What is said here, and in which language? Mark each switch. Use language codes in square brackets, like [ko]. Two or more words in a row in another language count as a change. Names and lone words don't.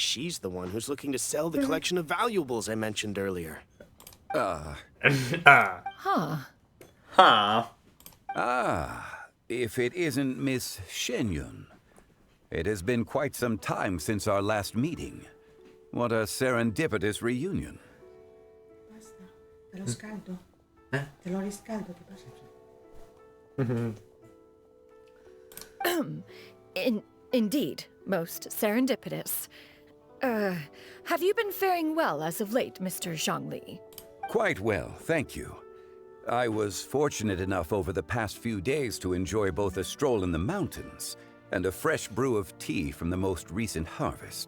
[en] She's the one who's looking to sell the collection of valuables I mentioned earlier. Huh. Huh. Ah, if it isn't Miss Shenyun. It has been quite some time since our last meeting. What a serendipitous reunion. [it] Te lo scaldo. Te lo riscaldo, ti passa? [en] Indeed, most serendipitous. Have you been faring well as of late, Mr. Zhongli? Quite well, thank you. I was fortunate enough over the past few days to enjoy both a stroll in the mountains and a fresh brew of tea from the most recent harvest.